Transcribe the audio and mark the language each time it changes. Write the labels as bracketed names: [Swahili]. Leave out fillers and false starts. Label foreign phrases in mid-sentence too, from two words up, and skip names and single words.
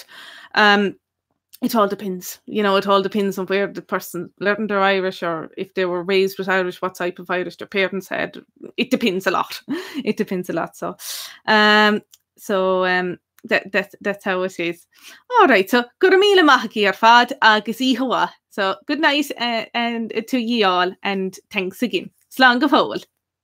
[English] It all depends. You know, it all depends on where the person learned their Irish, or if they were raised with Irish, what type of Irish their parents had. It depends a lot. It depends a lot. So that's how it is. All right. [Irish] So go raibh míle maith agaibh ar fad agus ihuwa. [English] So good night and to ye all, and thanks again. [Irish] Slán go fóill.